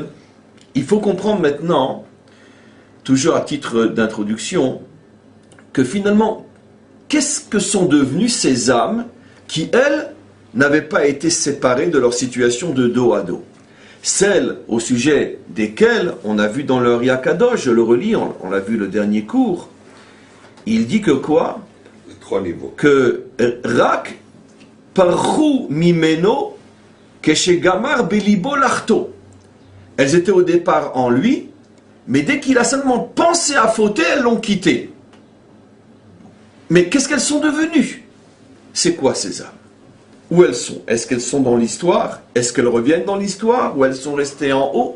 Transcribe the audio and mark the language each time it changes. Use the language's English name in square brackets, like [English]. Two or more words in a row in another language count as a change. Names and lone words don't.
[French] Il faut comprendre maintenant, toujours à titre d'introduction, que finalement, qu'est-ce que sont devenues ces âmes qui, elles, n'avaient pas été séparées de leur situation de dos à dos? Celles au sujet desquelles on a vu dans le Riakadosh, je le relis, on l'a vu le dernier cours, il dit que quoi? Les 3 niveaux. [Hebrew] Que רק פרחו ממנו כשגמר בליבו לחטוא. [French] Elles étaient au départ en lui, mais dès qu'il a seulement pensé à fauter, elles l'ont quitté. Mais qu'est-ce qu'elles sont devenues? C'est quoi ces âmes? Où elles sont? Est-ce qu'elles sont dans l'histoire? Est-ce qu'elles reviennent dans l'histoire? Ou elles sont restées en haut?